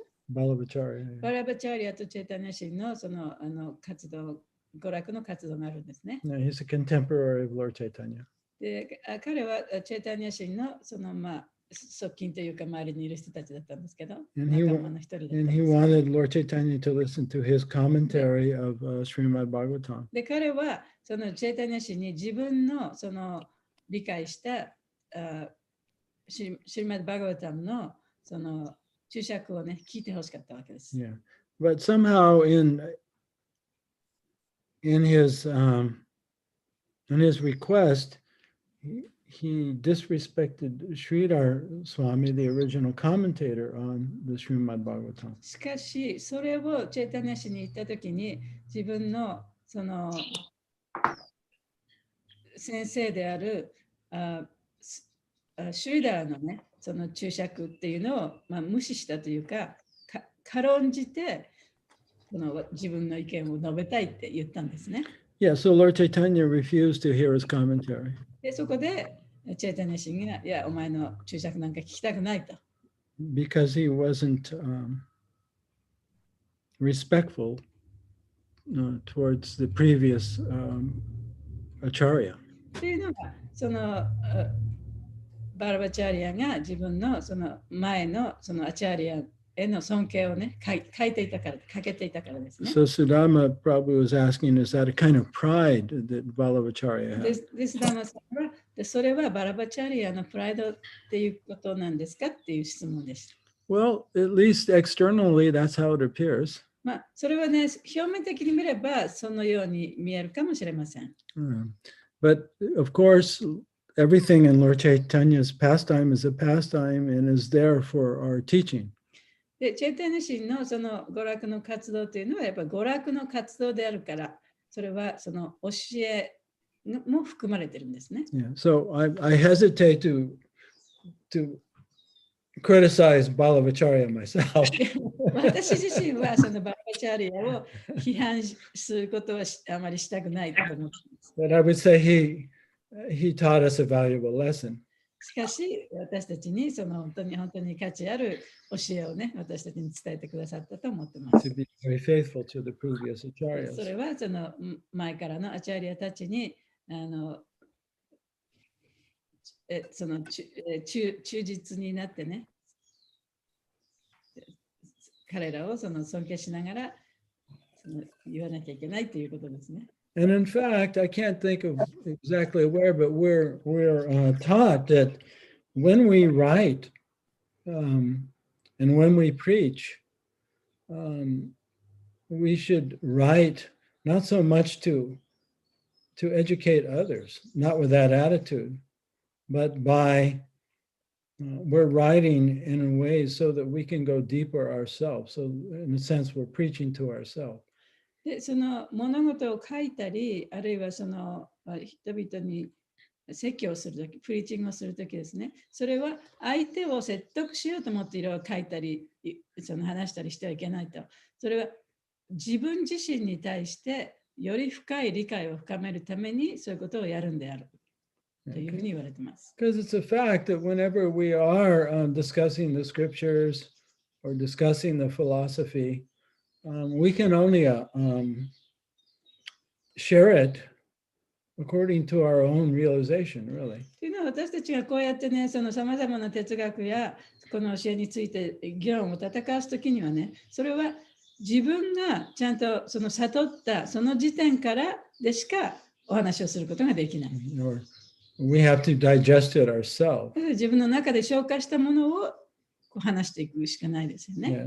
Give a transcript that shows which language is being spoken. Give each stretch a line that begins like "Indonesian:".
Japanese: Balabhacharya とチェタニャ神のその活動、娯楽の活動があるんですね。
English: Yeah, he's a contemporary of Lord Chaitanya.
Japanese: で、彼はチェタニャ神のその側近というか周りにいる人たちだったんですけど、仲間の一人だったんです。
English: And he wanted Lord Chaitanya to listen to his commentary of Srimad Bhagavatam.
Japanese: で、彼はそのチェタニャ神に自分のその理解したシリマッド・バガバタムのその注釈をね、聞いてほしかったわけです。
English: Yeah, but somehow in his request, he disrespected Sridhar Swami, the original commentator on the Srimad Bhagavatam.
Japanese: しかし、それをチェタニャ神に言ったときに、自分のその先生であるシュリダーのね、その注釈っていうのを、無視したというか、軽んじてその自分の意見を述べたいって言ったんですね。
English: Yeah, so Lord Chaitanya refused to hear his commentary.
Japanese: で、そこでチェタニャ神が、いや、お前の注釈なんか聞きたくないと。
English: Because he wasn't respectful towards the previous acharya.
Japanese: っていうのが、そのバラバチャリアが自分のその前のそのアチャリアへの尊敬をね、書いていたから、かけていたからですね。
English: So Sudama Prabhu was asking, is that a kind of pride that Balabhacharya had?
Japanese: で、スダマさんは、それはバラバチャリアのプライドっていうことなんですかっていう質問です。
English: Well, at least externally, that's how it appears.
Japanese: それはね、表面的に見ればそのように見えるかもしれません。
English: But of course, everything in Lord Chaitanya's pastime is a pastime and is there for our teaching.
Japanese: で、チェタニャ神のその娯楽の活動というのはやっぱり娯楽の活動であるから、それはその教えも含まれてるんですね。
English: Yeah. So I hesitate to criticize Balabhacharya myself.
Japanese: 私自身はそのバラバチャリアを批判することはあまりしたくないと思っています。
English: But I would say he taught us a valuable lesson.
Japanese: しかし私たちにその本当に価値ある教えをね、私たちに伝えてくださったと思っています。
English: To be very faithful to the previous acharyas.
Japanese: それはその前からのアチャリアたちにその忠実になってね、彼らをその尊敬しながらその言わなきゃいけないということですね。
English: And in fact, I can't think of exactly where, but we're taught that when we write and when we preach, we should write not so much to educate others, not with that attitude, but by we're writing in a way so that we can go deeper ourselves. So in a sense, we're preaching to ourselves.
Japanese: で、その物事を書いたり、あるいはその人々に説教をするとき、プリーチングをするときですね。それは相手を説得しようと思っていろいろ書いたり、その話したりしてはいけないと。それは自分自身に対してより深い理解を深めるためにそういうことをやるんである。というふうに言われています。
English: Because it's a fact that whenever we are discussing the scriptures or discussing the philosophy, we can only share it according to our own realization, really.
Japanese: というのは私たちがこうやってね、そのさまざまな哲学やこの教えについて議論を戦わすときにはね、それは自分がちゃんとその悟ったその時点からでしかお話をすることができない。
English: Or we have to digest it ourselves.
Japanese: 自分の中で消化したものをこう話していくしかないですよね。